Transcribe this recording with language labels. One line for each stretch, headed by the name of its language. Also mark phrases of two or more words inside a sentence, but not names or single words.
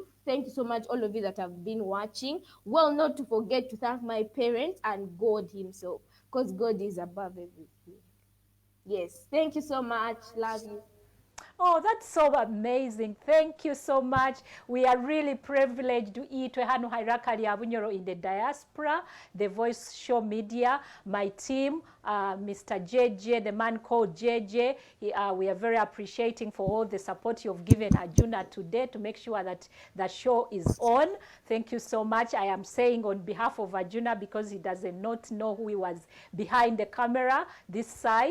English: Thank you so much, all of you that have been watching. Well, not to forget to thank my parents and God Himself, because God is above everything. Yes, thank you so much. Love you. Oh, that's so amazing. Thank you so much. We are really privileged to eat
Nyoro: hano hairakali abunyoro
English: in the diaspora, the Voice Show Media, my team, Mr. JJ, the man called JJ. We are very appreciating for all the support you've given Ajuna today to make sure that the show is on. Thank you so much. I am saying on behalf of Ajuna, because he does not know who he was behind the camera this side.